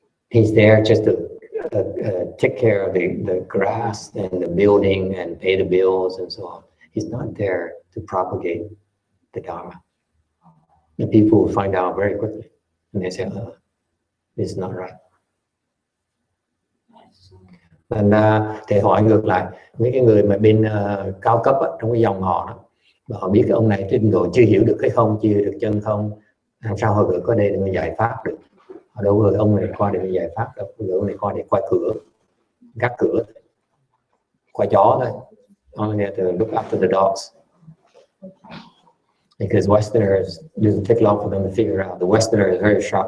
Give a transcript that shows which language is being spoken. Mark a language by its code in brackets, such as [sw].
[en] He's there just to take care of the grass and the building and pay the bills and so on. He's not there to propagate the Dharma. And people will find out very quickly, and they say, "This is not right." [vi] Thành ra thì hỏi ngược lại mấy cái người mà bên cao cấp á, trong cái dòng họ đó, mà họ biết cái ông này trình độ chưa hiểu được cái không, chưa hiểu được chân không, làm sao họ gửi qua đây để mà giải pháp được. Họ đâu gửi ông này qua để mà giải pháp đâu, gửi ông này qua để qua cửa, gác cửa, qua chó thôi. [en] Only have to look after the dogs. Because Westerners, it doesn't take long for them to figure out. The Westerner is very sharp.